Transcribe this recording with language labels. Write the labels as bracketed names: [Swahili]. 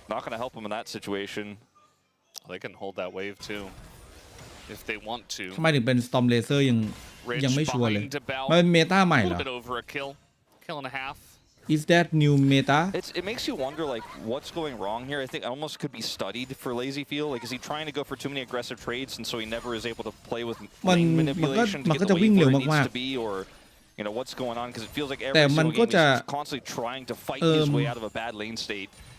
[English] Not going to help him in that situation. They can hold that wave too, if they want to. [Thai] ทำไมถึงเป็น Storm Laser ยังไม่ชัวร์เลยมันเป็นเมตาใหม่เหรอ [English] A little bit over a kill and a half. Is that new meta It makes you wonder like what's going wrong here. I think it almost could be studied for LazyFeel. Like is he trying to go for too many aggressive trades and so he never is able to play with lane manipulation to get the wave where it needs to be, or you know what's going on, because it feels like every single game he's constantly trying to fight his way out of a bad lane state.